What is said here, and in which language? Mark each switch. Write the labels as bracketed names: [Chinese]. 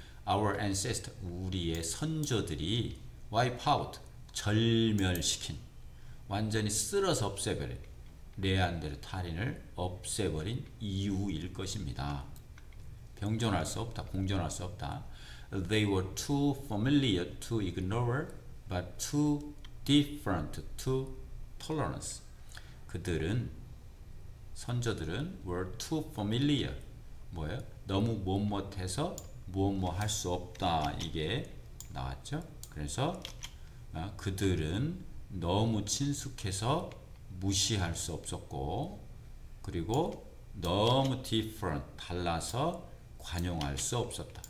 [English] Our ancestor, [Korean] 우리의 선조들이 [English] wipe out, [Korean] 절멸시킨, 완전히 쓸어서 없애버린 네안데르탈인을 없애버린 이유일 것입니다. 병존할 수 없다, 공존할 수 없다. [English] They were too familiar to ignore, but too different to tolerance. [Korean] 그들은 선조들은 [English] were too familiar. [Korean] 뭐예요? 너무 못못해서 무엇 할 수 없다. 이게 나왔죠. 그래서 그들은 너무 친숙해서 무시할 수 없었고, 그리고 너무 different, 달라서 관용할 수 없었다.